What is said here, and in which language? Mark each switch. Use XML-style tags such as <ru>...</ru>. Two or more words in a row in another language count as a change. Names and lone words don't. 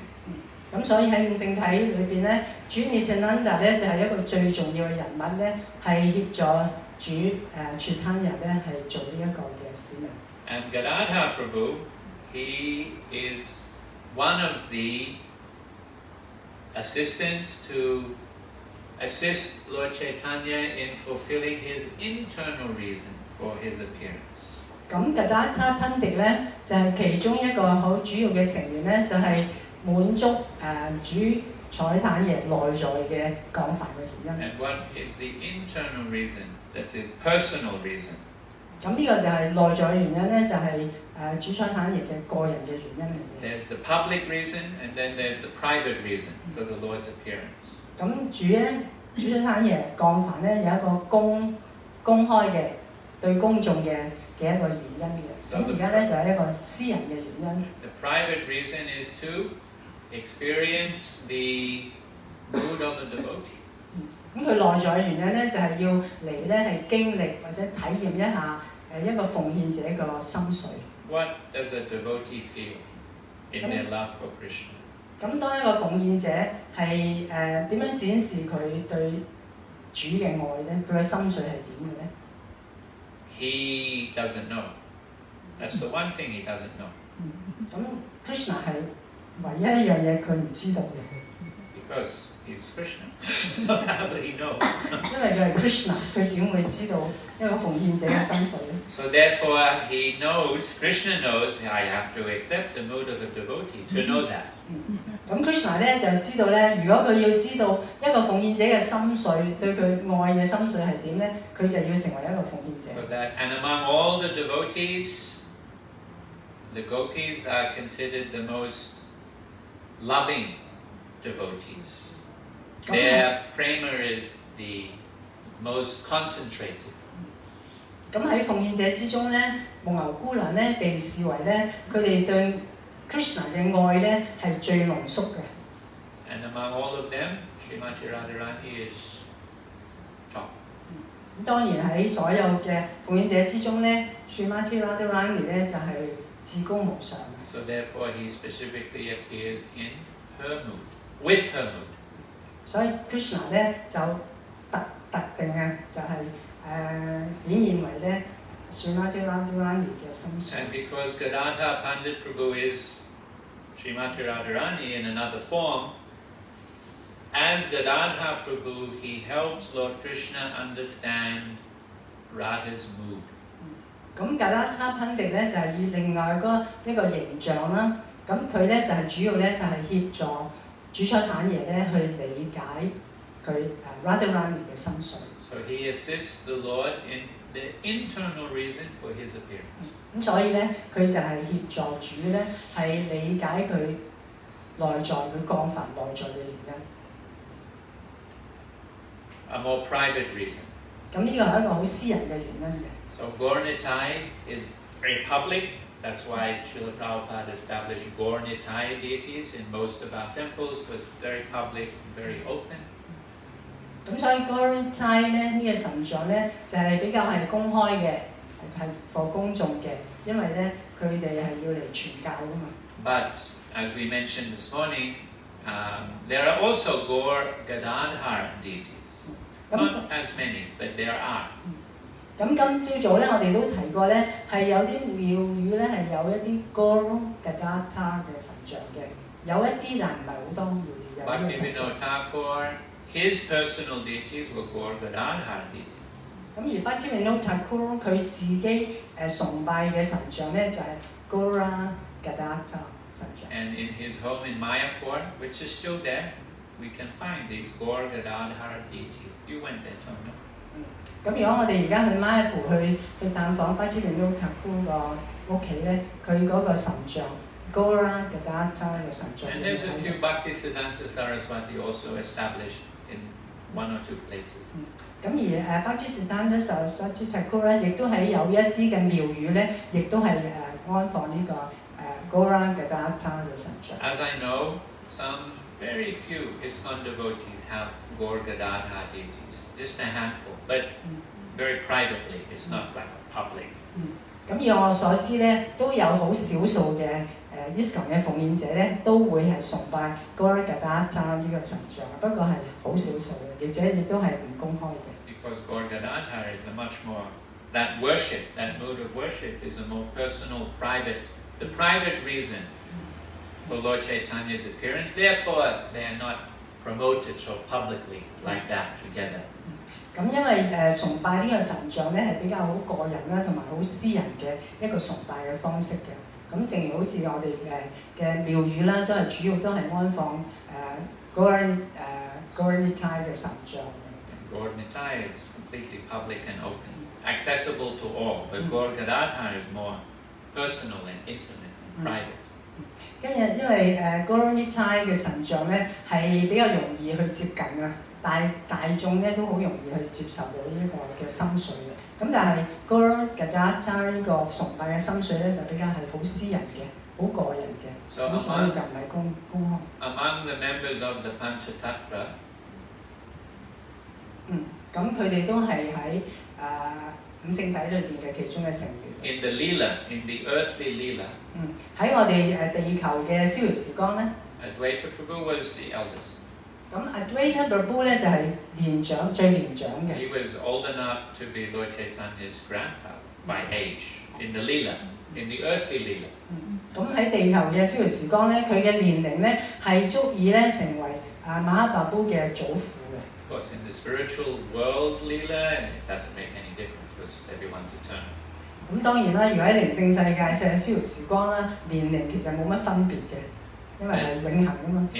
<yue>咁所以喺五聖體裏邊咧，主 Nityananda 咧就係一個最重要嘅人物咧，係協助主Chaitanya咧係做呢一個嘅使命。</yue> <en>And Gadadhar Prabhu he is one of the assistants to assist Lord Chaitanya in fulfilling his internal reason for his appearance.</en> <yue>咁 Gadadhar Pandit 咧就係其中一個好主要嘅成員咧，就係滿足主彩坦爺內在嘅講法嘅原因。</yue> <en>And what is the internal reason? That's his personal reason.</en> <yue>咁呢個就係內在嘅原因咧，就係主彩坦爺嘅個人嘅原因嚟嘅。</yue> <en>There's the public reason, and then there's the private reason for the Lord's appearance.</en> <yue>咁主彩坦爺降凡咧有一個公開嘅對公眾嘅一個原因嘅。咁而家咧就係一個私人嘅原因。</yue> <en>The private reason is to experience the mood of a devotee.</en> <yue>咁佢內在嘅原因咧就係要嚟咧係經歷或者體驗一下一個奉獻者個心髓。</yue> <en>What does a devotee feel in their love for Krishna?</en> <yue>咁當一個奉獻者係點樣展示佢對主嘅愛咧？佢嘅心髓係點嘅咧？</yue> <en>He doesn't know. That's the one thing he doesn't know.</en> <yue>咁 Krishna 係唯一一樣嘢佢唔知道嘅。</yue> <en>Because he's Krishna. So how will he know?</en> <yue>因為佢係 Krishna，佢點會知道一個奉獻者嘅心髓咧？</yue> <en>So therefore he knows, Krishna knows, I have to accept the mood of a devotee to know that.</en> <yue>咁 Krishna 咧就知道咧，如果佢要知道一個奉獻者嘅心髓，對佢愛嘅心髓係點咧，佢就要成為一個奉獻者。</yue> <en>So that, and among all the devotees, the gopis are considered the most loving devotees. Their prema is the most concentrated.</en> <yue>咁喺奉獻者之中咧，蒙牛姑娘咧被視為咧，佢哋對 Krishna 嘅愛咧係最濃縮嘅。</yue> <en>And among all of them, Srimati Radharani is top.</en> <yue>咁當然喺所有嘅奉獻者之中咧 ，Srimati Radharani 咧就係至高無上嘅。</yue> <en>So therefore he specifically appears in her mood, with her mood.</en> <yue>所以 Krishna 咧就特定嘅就係顯現為咧 Srimati Radharani 嘅心髓。</yue> <en>And because Gadadhar Pandit Prabhu is Srimati Radharani in another form, as Gadadhar Prabhu, he helps Lord Krishna understand Radha's mood.</en> <yue>咁 Gadadhar Pandit 咧就係以另外一個形象啦，咁佢咧就係主要咧就係協助主彩坦爺咧去理解佢Radharani 嘅心髓。</yue> <en>So he assists the Lord in the internal reason for his appearance.</en> <yue>咁所以咧，佢就係協助主咧係理解佢內在佢降凡內在嘅原因。</yue> <en>A more private reason.</en> <yue>咁呢個係一個好私人嘅原因嘅。</yue> <en>So Gaur-Nitai is very public. That's why Srila Prabhupada established Gaur-Nitai deities in most of our temples, was very public, very open.</en> <yue>咁所以 Gaur-Nitai 咧呢個神像咧就係比較係公開嘅，係俾公眾嘅，因為咧佢哋係要嚟傳教噶嘛。</yue> <en>But as we mentioned this morning, there are also Gaur-Gadadhar deities. Not as many, but there are.</en> <yue>咁今朝早咧，我哋都提過咧，係有啲廟宇咧係有一啲 Gaur-Gadadhar 嘅神像嘅，有一啲但唔係好多廟宇有呢個神像。</yue> <en>Bhaktivinoda Thakur, his personal deities were Gaur-Gadadhar deities.</en> <yue>咁而 Bhaktivinoda Thakur 佢自己崇拜嘅神像咧就係 Gaur-Gadadhar 神像。</yue> <en>And in his home in Mayapur, which is still there, we can find these Gaur-Gadadhar deities. You went there, don't you?</en> <yue>咁如果我哋而家去馬來普去探訪 Bhaktivinoda Thakur 個屋企咧，佢嗰個神像 Gaur-Gadadhar 嘅神像。</yue> <en>And there's a few Bhaktisiddhanta Saraswati also established in one or two places.</en> <yue>咁而 Bhaktisiddhanta Saraswati Thakur 咧，亦都喺有一啲嘅廟宇咧，亦都係安放呢個 Gaur-Gadadhar 嘅神像。</yue> <en>As I know, some very few ISKCON devotees have Gaur-Gadadhar deities, just a handful, but very privately. It's not like public.</en> <yue>咁以我所知咧，都有好少數嘅ISKCON 嘅奉獻者咧，都會係崇拜 Gaur-Gadadhar 呢個神像，不過係好少數嘅，而且亦都係唔公開嘅。</yue> <en>Because Gaur-Gadadhar is a much more, that worship, that mode of worship is a more personal, private the private reason for Lord Chaitanya's appearance. Therefore, they are not promoted so publicly like that together.</en> <yue>咁因為崇拜呢個神像咧係比較好個人啦，同埋好私人嘅一個崇拜嘅方式嘅。咁正如好似我哋嘅廟宇啦，都係主要都係安放 Gaura-Nitai 嘅神像。</yue> <en>Gaura-Nitai is completely public and open, accessible to all, but Gaura-Gadadhar is more personal and intimate and private.</en> <yue>因為 Gaura-Nitai 嘅神像咧係比較容易去接近啊，大眾咧都好容易去接受到呢個嘅心髓嘅。咁但係 Gaura-Gadadhar 呢個崇拜嘅心髓咧就比較係好私人嘅，好個人嘅，咁所以就唔係公開。</yue> <en>Among the members of the Panchatattva,</en> <yue>咁佢哋都係喺五聖體裏邊嘅其中嘅成員。</yue> <en>In the Leela, in the earthly Leela,</en> <yue>喺我哋地球嘅逍遙時光咧</yue> <en>Advaita Prabhu was the eldest.</en> <yue>咁 Advaita Prabhu 咧就係最年長嘅。</yue> <en>He was old enough to be Lord Chaitanya's grandfather by age in the Leela, in the earthly Leela.</en> <yue>咁喺地球嘅逍遙時光咧，佢嘅年齡咧係足以咧成為Mahaprabhu嘅祖父嘅。</yue> <en>Of course, in the spiritual world Leela, it doesn't make any difference because everyone's eternal.</en> <yue>咁當然啦，如果喺靈性世界嘅逍遙時光啦，年齡其實冇乜分別嘅，因為係永恆啊嘛。</yue>